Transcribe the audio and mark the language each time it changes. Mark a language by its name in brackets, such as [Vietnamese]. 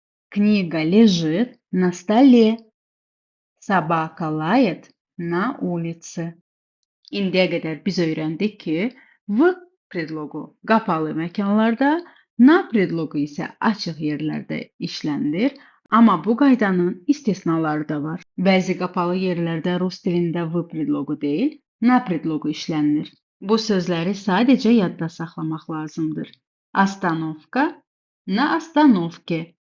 [Russian] Книга лежит на столе. Собака лает на улице. [Azerbaijani] İndiyə qədər biz öyrəndik ki, v predloqu qapalı məkanlarda, na predloqu isə açıq yerlərdə işlənilir. Amma bu qaydanın istisnaları da var. Bəzi qapalı yerlərdə rus dilində v predloqu deyil, na predloqu işlənilir. Bu sözləri sadəcə yadda saxlamaq lazımdır. [Russian] Остановка на остановке.